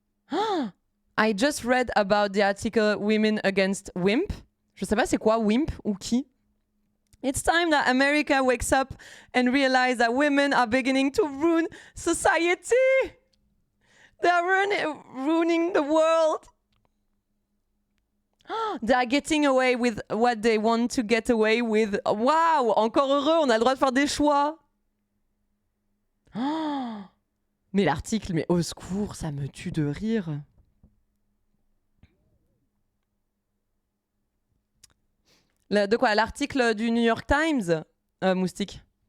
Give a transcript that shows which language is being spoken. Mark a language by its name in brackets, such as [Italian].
[English] Ah, I just read about the article Women Against Wimp. [French] Je sais pas c'est quoi Wimp ou qui. [English] It's time that America wakes up and realize that women are beginning to ruin society. They are ruining the world. They are getting away with what they want to get away with. [French] Waouh, encore heureux, on a le droit de faire des choix. Oh, mais l'article, mais au secours, ça me tue de rire. De quoi? L'article du New York Times, Moustique.